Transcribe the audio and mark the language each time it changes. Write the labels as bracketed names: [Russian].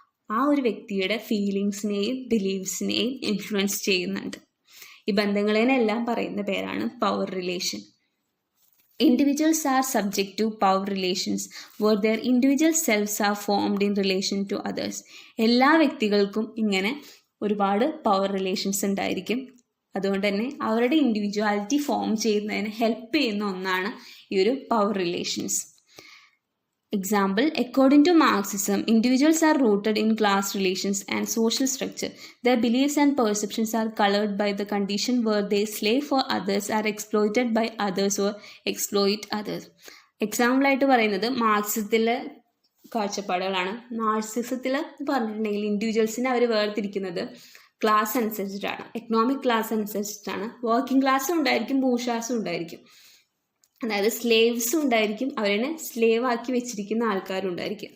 [Malayalam] ആ ഒരു വ്യക്തിയുടെ ഫീലിങ്സിനെയും ബിലീവ്സിനെയും ഇൻഫ്ലുവൻസ് ചെയ്യുന്നുണ്ട്. ഈ ബന്ധങ്ങളെല്ലാം പറയുന്ന പേരാണ് power relation. [English] Individuals are subject to power relations where their individual selves are formed in relation to others. [Malayalam] എല്ലാ വ്യക്തികൾക്കും ഇങ്ങനെ ഒരുപാട് പവർ റിലേഷൻസ് ഉണ്ടായിരിക്കും. അതുകൊണ്ട് തന്നെ അവരുടെ ഇൻഡിവിജ്വാലിറ്റി ഫോം ചെയ്യുന്നതിന് ഹെൽപ്പ് ചെയ്യുന്ന ഒന്നാണ് ഈ ഒരു power relations. [English] Example, according to Marxism, individuals are rooted in class relations and social structure. Their beliefs and perceptions are colored by the condition where they slave for others, are exploited by others or exploit others. [Malayalam] Example ആയിട്ട് പറയുന്നത് മാർക്സിസത്തിലെ കാഴ്ചപ്പാടുകളാണ്. മാർക്സിസത്തിൽ പറഞ്ഞിട്ടുണ്ടെങ്കിൽ ഇൻഡിവിജ്വൽസിനെ അവർ വേർതിരിക്കുന്നത് class അനുസരിച്ചിട്ടാണ്, economic class അനുസരിച്ചിട്ടാണ്. Working ക്ലാസ്സും ഉണ്ടായിരിക്കും, ബൂർഷ്വാസും ഉണ്ടായിരിക്കും. അതായത് സ്ലേവ്സും ഉണ്ടായിരിക്കും, അവരെ സ്ലേവ് ആക്കി വെച്ചിരിക്കുന്ന ആൾക്കാരും ഉണ്ടായിരിക്കും.